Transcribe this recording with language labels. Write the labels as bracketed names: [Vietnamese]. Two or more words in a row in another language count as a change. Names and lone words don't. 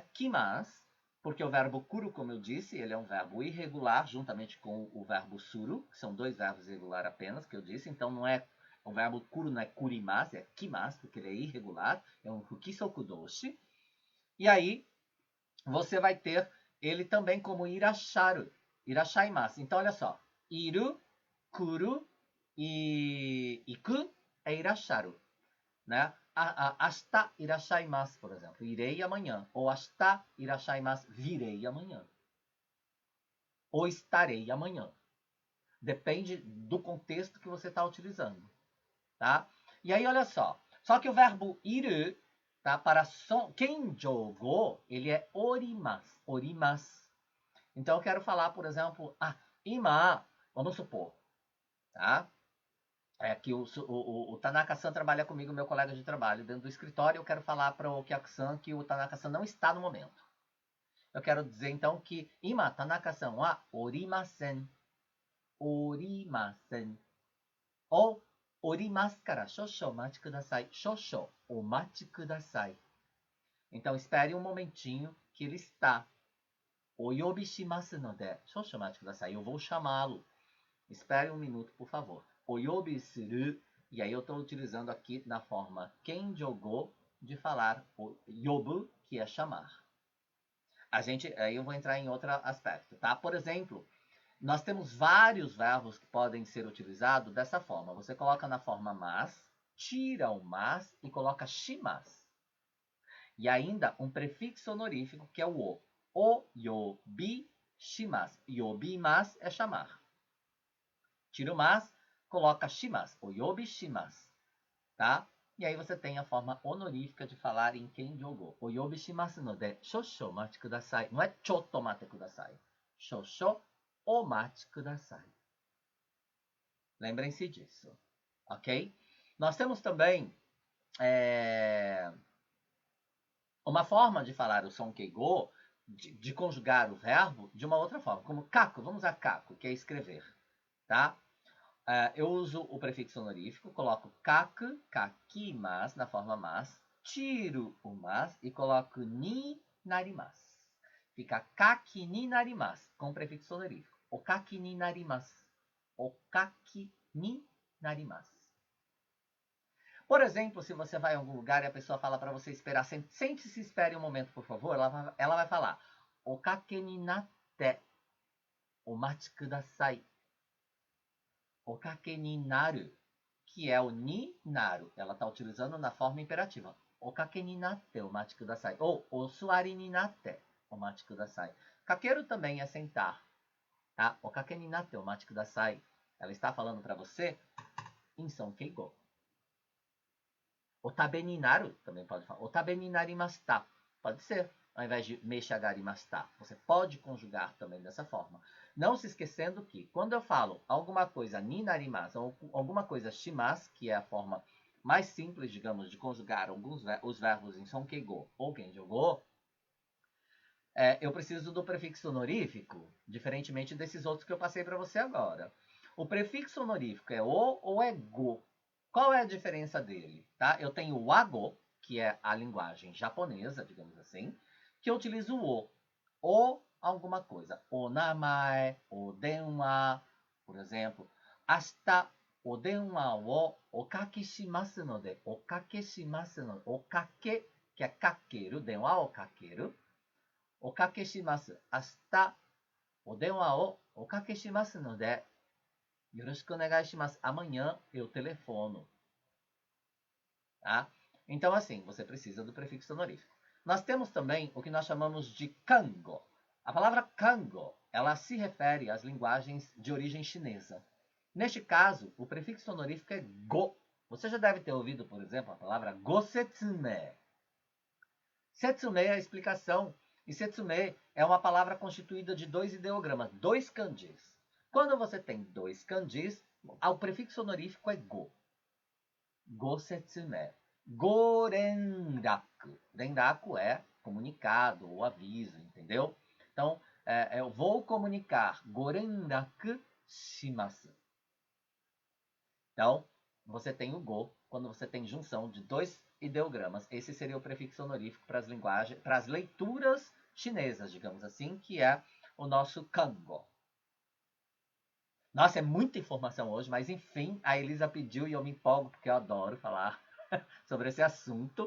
[Portuguese] Kimasu, porque o verbo kuru, como eu disse, ele é um verbo irregular, juntamente com o verbo suru, que são dois verbos irregulares apenas, que eu disse, então não é, o verbo kuru não é kurimasu, é kimasu, porque ele é irregular, é um [Japanese] 不規則動詞, [Portuguese] e aí você vai ter ele também como [Japanese] いらっしゃる、いらっしゃいます. [Portuguese] Então, olha só, [Japanese] いる、くる [Portuguese] e iku é irasharu, né? [Japanese] 明日いらっしゃいます, [Portuguese] por exemplo, irei amanhã. [Japanese] Ou 明日いらっしゃいます, [Portuguese] virei amanhã. Ou estarei amanhã. Depende do contexto que você está utilizando, tá? E aí, olha só. Só que o verbo iru, tá? Para kenjogo, ele é orimasu. Orimasu. Então, eu quero falar, por exemplo, ima, vamos supor, tá? É que o Tanaka-san trabalha comigo, meu colega de trabalho, dentro do escritório. Eu quero falar para o Kyaku-san que o Tanaka-san não está no momento. Eu quero dizer, então, que [Japanese] 今田中さんはおりません. Orimasen. Ou おりますから少々お待ちください. 少々お待ちください. [Portuguese] Então, espere um momentinho que ele está. [Japanese] お呼びしますので。少々お待ちください. [Portuguese] Eu vou chamá-lo. Espere um minuto, por favor. [Japanese] お呼びする. [Portuguese] E aí eu estou utilizando aqui na forma kenjogo de falar o yobu, que é chamar. Aí eu vou entrar em outro aspecto, tá? Por exemplo, nós temos vários verbos que podem ser utilizados dessa forma. Você coloca na forma mas, tira o mas e coloca shimas. E ainda um prefixo honorífico que é o o. [Japanese] お、呼び、します。呼びます [Portuguese] é chamar. Tira o mas, coloca shimas, [Japanese] お呼びします, [Portuguese] tá? E aí você tem a forma honorífica de falar em kenjogo. [Japanese] お呼びしますので、少々お待ちください. [Portuguese] Não é [Japanese] ちょっと待てください. 少々お待ちください. [Portuguese] Lembrem-se disso, ok? Nós temos também uma forma de falar o som keigo, de conjugar o verbo de uma outra forma, como kaku. Vamos usar kaku, que é escrever, tá? Eu uso o prefixo honorífico, coloco [Japanese] 書く、書きます [Portuguese] na forma mas, tiro o mas e coloco [Japanese] になります. [Portuguese] Fica [Japanese] 書きになります, [Portuguese] com prefixo honorífico. [Japanese] お書きになります。お書きになります. [Portuguese] Por exemplo, se você vai em algum lugar e a pessoa fala para você esperar, sente-se, espere um momento, por favor, ela vai falar, [Japanese] お掛けになって、お待ちください. お掛けになる, [Portuguese] que é o [Japanese] になる, [Portuguese] ela está utilizando na forma imperativa. [Japanese] お掛けになって、お待ちください. Ou お座りになって、お待ちください. [Portuguese] Kakeru também é sentar, tá? [Japanese] お掛けになって、お待ちください. [Portuguese] Ela está falando para você em Son Keigo. [Japanese] お食べになる [Portuguese] também pode falar. [Japanese] お食べになりました. [Portuguese] Pode ser. Ao invés de meishagarimashita. Você pode conjugar também dessa forma. Não se esquecendo que, quando eu falo alguma coisa [Japanese] になります, [Portuguese] ou alguma coisa shimasu, que é a forma mais simples, digamos, de conjugar os verbos em Son Keigo ou Genjogo, eu preciso do prefixo honorífico, diferentemente desses outros que eu passei para você agora. O prefixo honorífico é o ou é go? Qual é a diferença dele? Tá? Eu tenho o ago, que é a linguagem japonesa, digamos assim, que eu utilizo o alguma coisa. [Japanese] お名前、お電話, [Portuguese] por exemplo. [Japanese] 明日、お電話をおかけしますので. おかけしますので. Okake, [Portuguese] que é [Japanese] kakeru, 電話をかける. おかけします。明日、お電話をおかけしますので、よろしくお願いします. [Portuguese] Amanhã eu telefono. Tá? Então, assim, você precisa do prefixo honorífico. Nós temos também o que nós chamamos de kango. A palavra kango, ela se refere às linguagens de origem chinesa. Neste caso, o prefixo honorífico é go. Você já deve ter ouvido, por exemplo, a palavra gosetsume. Setsume é a explicação. E setsume é uma palavra constituída de dois ideogramas, dois kanjis. Quando você tem dois kanjis, o prefixo honorífico é go. [Japanese] ご説明。ご連絡. [Portuguese] Renraku é comunicado ou aviso, entendeu? Então, eu vou comunicar. [Japanese] ご連絡します. [Portuguese] Então, você tem o go quando você tem junção de dois ideogramas. Esse seria o prefixo honorífico para as linguagens, para as leituras chinesas, digamos assim, que é o nosso kango. Nossa, é muita informação hoje, mas enfim, a Elisa pediu e eu me empolgo porque eu adoro falar sobre esse assunto.